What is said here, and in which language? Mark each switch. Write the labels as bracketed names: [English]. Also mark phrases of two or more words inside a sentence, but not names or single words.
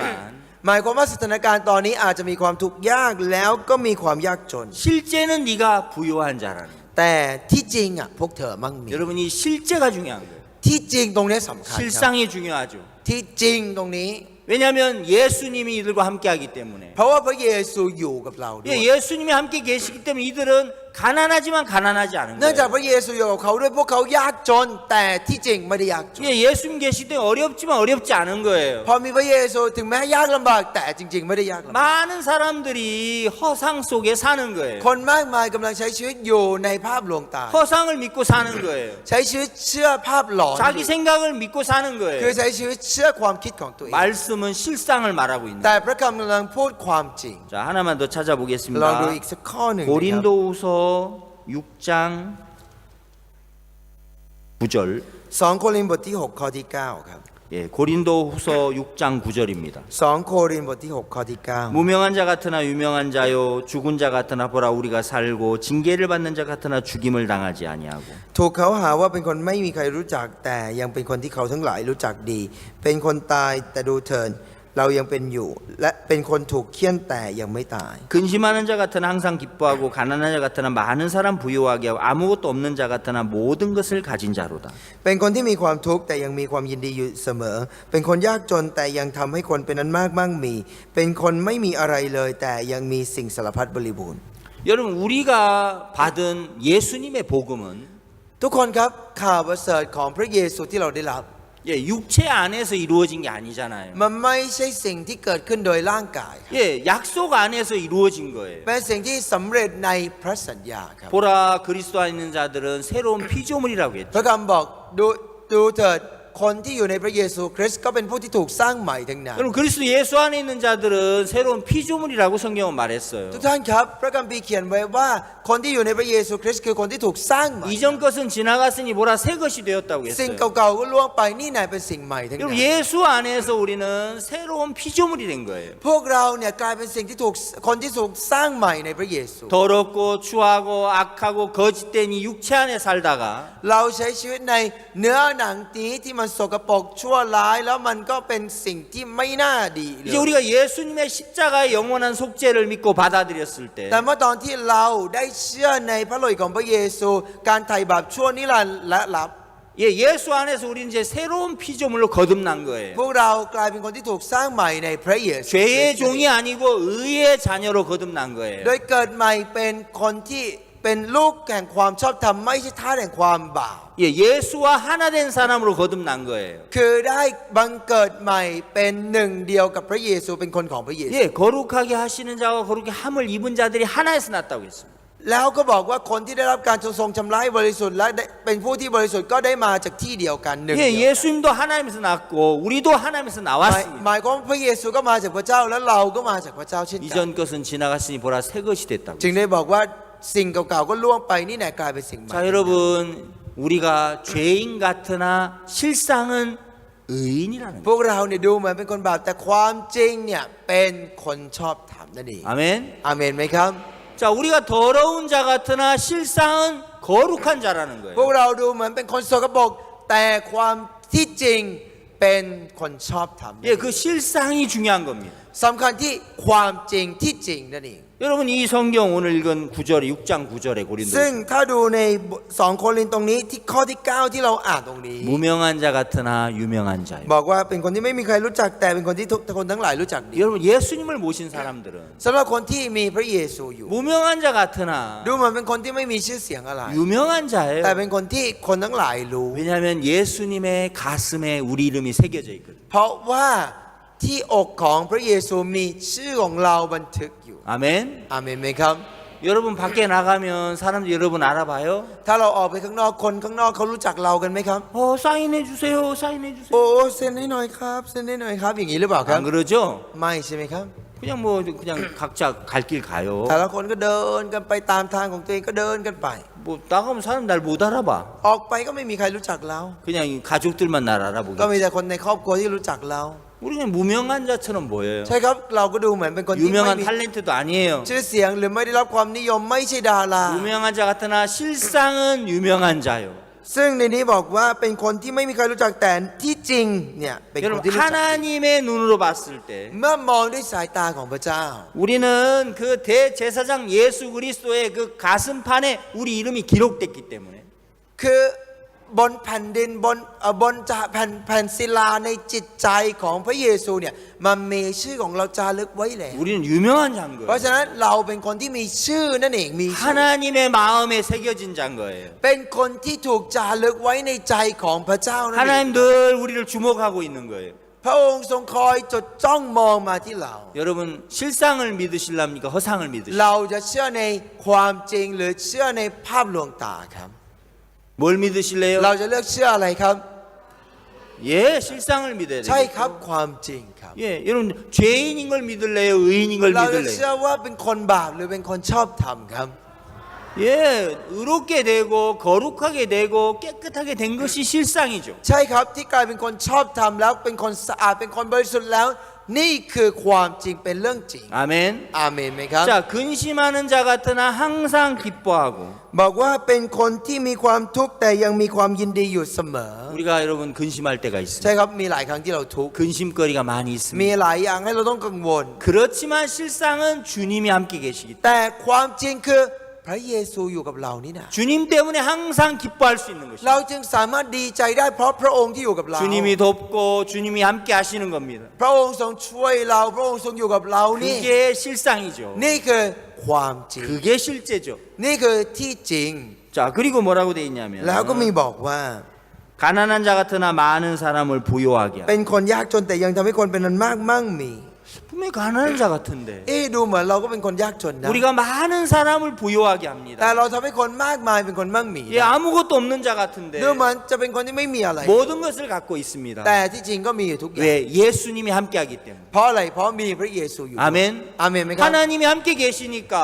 [Thai] หมายความว่าสถานการณ์ตอนนี้อาจจะมีความทุกข์ยากแล้วก็มีความยากจน [Korean] 실제는 네가 부요한 자라는 거예요. [Thai] แต่ที่จริงพวกเธอมั่งมี [Korean] 여러분 이 실제가 중요한 거예요. [Thai] ที่จริงตรงนี้สำคัญครับ [Korean] 실상이 중요하죠. [Thai] ที่จริงตรงนี้ [Korean] 왜냐하면 예수님이 이들과 함께하기 때문에 [Thai] เพราะว่าพระเยซูอยู่กับเราด้วย [Korean] 예수님이 함께 계시기 때문에 이들은 가난하지만 가난하지 않은 [Thai] เนื่องจาก [Korean] 거예요. [Thai] พระเยซูอยู่กับเขาด้วยพวกเขายากจนแต่ที่จริงไม่ได้ยากจน [Korean] 예수님 계시기 때문에 어렵지만 어렵지 않은 거예요. [Thai] พอมีพระเยซูถึงแม้ยากลำบากแต่จริง ๆ ไม่ได้ยากลำบาก [Korean] 많은 사람들이 허상 속에 사는 거예요. [Thai] คนมากมายกำลังใช้ชีวิตอยู่ในภาพลวงตา [Korean] 허상을 믿고 사는 거예요. [Thai] ใช้ชีวิตเชื่อภาพหลอน [Korean] 자기 생각을 믿고 사는 [Thai] คือ [Korean] 거예요. [Thai] ใช้ชีวิตเชื่อความคิดของตัวเอง [Korean] 말씀은 실상을 말하고 있는 [Thai] แต่ [Korean] 거예요. [Thai] พระคำกำลังพูดความจริง [Korean] 자 하나만 더 [Thai] ลองดู [Korean] 찾아보겠습니다. [Thai] อีกสักข้อหนึ่งนะครับ [Korean] 고린도후서 6장 9절 [Thai] 2 โครินธ์บทที่ 6 ข้อที่ 9 ครับ [Korean] 예, 고린도후서 6장 9절입니다. [Thai] 2 โครินธ์บทที่ 6 ข้อที่ 9 [Korean] 무명한 자 같으나 유명한 자요 죽은 자 같으나 보라 우리가 살고 징계를 받는 자 같으나 죽임을 당하지 아니하고 [Thai] ถูกเขาหาว่าเป็นคนไม่มีใครรู้จักแต่ยังเป็นคนที่เขาทั้งหลายรู้จักดี เป็นคนตายแต่ดูเถิดเรายังเป็นอยู่ และเป็นคนถูกเฆี่ยนแต่ยังไม่ตาย [Korean] 근심하는 자 같으나 항상 기뻐하고 가난한 자 같으나 많은 사람 부유하게 하고 아무것도 없는 자 같으나 모든 것을 가진 자로다. [Thai] เป็นคนที่มีความทุกข์แต่ยังมีความยินดีอยู่เสมอ เป็นคนยากจนแต่ยังทำให้คนเป็นนั้นมากมั่งมี เป็นคนไม่มีอะไรเลยแต่ยังมีสิ่งสารพัดบริบูรณ์ [Korean] 여러분 우리가 받은 예수님의 복음은 [Thai] ทุกคนครับข่าวประเสริฐของพระเยซูที่เราได้รับ [Korean] 예, 육체 안에서 이루어진 게 아니잖아요. [Thai] มันไม่ใช่สิ่งที่เกิดขึ้นโดยร่างกาย [Korean] 예, 약속 안에서 이루어진 거예요. [Thai] เป็นสิ่งที่สำเร็จในพระสัญญาครับ [Korean] 보라 그리스도 안에 있는 자들은 새로운 피조물이라고 [Thai] พ [Korean] 했죠. [Thai] ระคำบอกดูเถิดคนที่อยู่ในพระเยซูคริสต์ก็เป็นผู้ที่ถูกสร้างใหม่ทั้งนั้น [Korean] 여러분 그리스도 예수 안에 있는 자들은 새로운 피조물이라고 성경은 말했어요. [Thai] ทุกท่านครับพระคัมภีร์เขียนไว้ว่าคนที่อยู่ในพระเยซูคริสต์คือคนที่ถูกสร้างใหม่ [Korean] 이전 것은 지나갔으니 뭐라 새 것이 되었다고 [Thai] สิ่ง [Korean] 했어요. [Thai] เก่าๆก็ล่วงไปนี่นายเป็นสิ่งใหม่ทั้งนั้ [Korean] 여러분 [Thai] น [Korean] 예수 안에서 우리는 새로운 피조물이 된 거예요. [Thai] พวกเราเนี่ยกลายเป็นสิ่งที่ถูกคนที่ถูกสร้างใหม่ในพระเยซู [Korean] 더럽고 추하고 악하고 거짓된 이 육체 안에 살다가 [Thai] เราใช้ชีวิตในเนื้อหนังนี้ที่มันสกปรกชั่วร้ายแล้วมันก็เป็นสิ่งที่ไม่น่าดีเล [Korean] 이제 [Thai] ย [Korean] 우리가 예수님의 십자가의 영원한 속죄를 믿고 받아들였을 때 [Thai] แต่เมื่อตอนที่เราได้เชื่อในพระโลหิตของพระเยซูการไถ่บาปชั่วนิรันดร์และรับ [Korean] 예수 안에서 우리는 이제 새로운 피조물로 거듭난 거예요. [Thai] พวกเรากลายเป็นคนที่ถูกสร้างใหม่ในพระเยซู [Korean] 죄의 종이 아니고 의의 자녀로 거듭난 거예요. [Thai] โดยเกิดใหม่เป็นคนที่เป็นลูกแห่งความชอบธรรมไม่ใช่ทาสแห่งความบาป [Korean] 예수와 하나 된 사람으로 거듭난 거예요. [Thai] คือได้บังเกิดใหม่เป็นหนึ่งเดียวกับพระเยซูเป็นคนของพระเยซู [Korean] 거룩하게 하시는 자와 거룩하게 함을 입은 자들이 하나에서 났다고 했습니다. [Thai] แล้วก็บอกว่าคนที่ได้รับการทรงชำระให้บริสุทธิ์และได้เป็นผู้ที่บริสุทธิ์ก็ได้มาจากที่เดียวกันหนึ่งเดียวกัน [Korean] 예수님도 하나님에서 났고 우리도 하나님에서 [Thai] ห [Korean] 나왔습니다. [Thai] มายความว่าพระเยซูก็มาจากพระเจ้าและเราก็มาจากพระเจ้าเช่นกัน [Korean] 이전 것은 지나갔으니 보라 새 것이 됐다고. [Thai] จึงได้บอกว่าสิ่งเก่าๆก็ล่วงไปนี่แหละกลายเป็นสิ่งใหม่ [Korean] 자 여러분 우리가 죄인 같으나 실상은 의인이라는 [Thai] พวกเราเนี่ยดูเหมือนเป็นคนบาปแต่ความจริงเนี่ยเป็นคนชอบธรรมนั่นเอง [Korean] 아멘. [Thai] อาเมนไหมครับ [Korean] 자 우리가 더러운 자 같으나 실상은 거룩한 자라는 [Thai] พวก [Korean] 거예요. [Thai] เราดูเหมือนเป็นคนสกปรกแต่ความที่จริงเป็นคนชอบธรรม [Korean] 그 실상이 중요한 겁니다. [Thai] สำคัญที่ความจริงที่จริงนั่นเอง [Korean] 여러분 이 성경 오늘 읽은 9절에 6장 9절에 고린도 [Thai] ซึ่งถ้าดูใน2 โครินธ์ตรงนี้ที่ข้อที่ 9 ที่เราอ่านตรงนี้ [Korean] 무명한 자 같으나 유명한 자요. [Thai] บอกว่าเป็นคนที่ไม่มีใครรู้จักแต่เป็นคนที่ทุกคนทั้งหลายรู้จักดี [Korean] 여러분 예수님을 모신 사람들은 [Thai] สำหรับคนที่มีพระเยซูอยู่ [Korean] 무명한 자 같으나 [Thai] ดูเหมือนเป็นคนที่ไม่มีชื่อเสียงอะไร [Korean] 유명한 [Thai] แต่ [Korean] 자예요. [Thai] เป็นคนที่คนทั้งหลายรู้ [Korean] 왜냐하면 예수님의 가슴에 우리 이름이 새겨져 있거든요. [Thai] เพราะว่าที่อกของพระเยซูมีชื่อของเราบันทึกอยู่ [Korean] 아멘. [Thai] อาเมนไหมครับ [Korean] 여러분 밖에 나가면 사람들이 여러분 알아봐요. [Thai] ถ้าเราออกไปข้างนอกคนข้างนอกเขารู้จักเรากันไหมครับ [Korean] 사인해 주세요. 사인해 주세요. [Thai] โอ้เซ็นให้หน่อยครับเซ็นให้หน่อยครับอย่างนี้หรือเปล่าครับ [Korean] 안 그러죠? [Thai] ไม่ใช่ไหมครับ [Korean] 그냥 뭐 그냥 각자 갈 길 가요. [Thai] แต่ละคนก็เดินกันไปตามทางของตัวเองก็เดินกันไป [Korean] 뭐 나가면 사람 날 못 알아봐. [Thai] ออกไปก็ไม่มีใครรู้จักเรา [Korean] 그냥 가족들만 날 [Thai] ก็ [Korean] 알아보게. [Thai] มีแต่คนในครอบครัวที่รู้จักเรา [Korean] 우리는 무명한 자처럼 보여요. [Thai] ใช่ครับเราก็ดูเหมือนเป็นคนที่ไม่ [Korean] 유명한 [Thai] มี [Korean] 탤런트도 아니에요. [Thai] ชื่อเสียงหรือไม่ได้รับความนิยมไม่ใช่ดารา [Korean] 유명한 자 같으나 실상은 유명한 자요. [Thai] ซึ่งในนี้บอกว่าเป็นคนที่ไม่มีใครรู้จักแต่ที่จริงเนี่ยเป็นคน [Korean] 여러분 [Thai] ที่รู้จัก [Korean] 하나님의 눈으로 봤을 때 [Thai] เมื่อมองด้วยสายตาของพระเจ้า [Korean] 우리는 그 대제사장 예수 그리스도의 그 가슴판에 우리 이름이 기록됐기 때문에 [Thai] คือบนแผ่นดินบนจะแผ่นศิลาในจิตใจของพระเยซูเนี่ยมันมีชื่อของเราจารึกไว้แล้ว [Korean] 우리는 유명한 자인 [Thai] เพราะ [Korean] 거예요. [Thai] ฉะนั้นเราเป็นคนที่มีชื่อนั่นเองมีชื่อ [Korean] 하나님의 마음에 새겨진 자인 거예요. เป็นคนที่ถูกจารึกไว้ในใจของพระเจ้านั่นเอง 하나님 늘 우리를 주목하고 있는 거예요. [Thai] พระองค์ทรงคอยจดจ้องมองมาที่เรา [Korean] 여러분 실상을 믿으실랍니까? 허상을 믿으실랍니까? [Thai] เราจะเชื่อในความจริงหรือเชื่อในภาพลวงตาครับ [Korean] 뭘 믿으실래요? [Thai] เราจะเลือกเชื่ออะไรครับ [Korean] 예, 실상을 믿어야 [Thai] ใช่ [Korean] 돼요. [Thai] ครับความจริงครับ [Korean] 예, 여러분 죄인인 걸 믿을래요? 의인인 걸 [Thai] เราจะเชื่อ [Korean] 믿을래요? [Thai] ว่าเป็นคนบาปหรือเป็นคนชอบธรรมครับ [Korean] 예, 의롭게 되고 거룩하게 되고 깨끗하게 된 것이 실상이죠. [Thai] ใช่ครับที่กลายเป็นคนชอบธรรมแล้วเป็นคนสะอาดเป็นคนบริสุทธิ์แล้ว นี่คือความจริงเป็นเรื่องจริง [Korean] 아멘. [Thai] อาเมนไหมครับ [Korean] 자, 근심하는 자 같으나 항상 기뻐하고 [Thai] บอกว่าเป็นคนที่มีความทุกข์แต่ยังมีความยินดีอยู่เสมอ [Korean] 우리가 여러분 근심할 때가 [Thai] ใช่ [Korean] 있습니다. [Thai] ครับมีหลายครั้งที่เราทุกข์ [Korean] 근심거리가 많이 [Thai] มี [Korean] 있습니다. [Thai] หลายอย่างให้เราต้องกังวล [Korean] 그렇지만 실상은 주님이 함께 계시기 때문에 [Thai] แต่ความจริงคือพระเยซูอยู่กับเรานี่นะ [Korean] 주님 때문에 항상 기뻐할 수 있는 [Thai] เรา [Korean] 것입니다. [Thai] จึงสามารถดีใจได้เพราะพระองค์ที่อยู่กับเรา [Korean] 주님이 돕고 주님이 함께 하시는 겁니다. [Thai] พระองค์ทรงช่วยเราพระองค์ทรงอยู่กับเรานี่ [Korean] 그게 실상이죠. [Thai] นี่คือความจริง [Korean] 그게 실제죠. [Thai] นี่คือที่จริง [Korean] 자, 그리고 뭐라고 돼 있냐면 [Thai] แล้วก็มีบอกว่า [Korean] 가난한 자 같으나 많은 사람을 부요하게 하고 [Thai] เป็นคนยากจนแต่ยังทำให้คนเป็นอันมากมั่งมี [Korean] 분명 분명히 가난한 자 같은데 [Thai] ดูเหมือนเราก็เป็นคนยากจนนะ [Korean] 우리가 많은 사람을 부유하게 [Thai] แต่ [Korean] 합니다. [Thai] เราทำให้คนมากมายเป็นคนมั่งมี [Korean] 예, 아무것도 없는 자 같은데 [Thai] ดูเหมือนจะเป็นคนที่ไม่มีอะไร [Korean] 모든 것을 갖고 있습니다. แต่ที่จริงก็มีอยู่ทุกอย่าง 왜? 예수님이 함께하기 때문에. [Thai] เพราะอะไรเพราะมีพระเยซูอยู่ [Korean] 아멘. [Thai] อาเมนไหมครับ [Korean] 하나님이 함께 [Thai] เพราะ [Korean] 계시니까